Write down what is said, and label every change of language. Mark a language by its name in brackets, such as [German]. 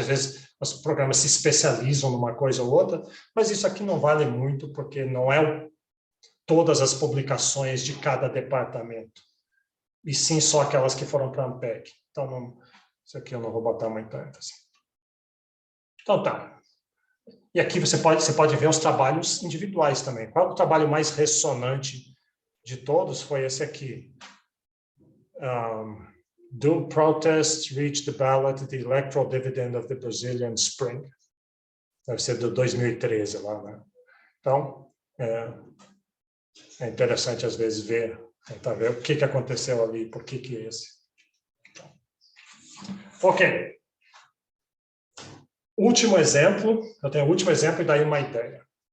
[Portuguese] Às vezes os programas se especializam numa coisa ou outra, mas isso aqui não vale muito porque não é todas as publicações de cada departamento, e sim só aquelas que foram para a ANPEC. Então, não, isso aqui eu não vou botar muita ênfase. Então tá. E aqui você pode ver os trabalhos individuais também. Qual é o trabalho mais ressonante de todos? Foi esse aqui. [English] Do protests reach the ballot the electoral dividend of the Brazilian Spring? [Portuguese] Deve ser de 2013 lá, né? Então, é interessante às vezes tentar ver o que aconteceu ali, por que esse. Então, ok. Último exemplo, eu tenho o último exemplo e daí uma ideia.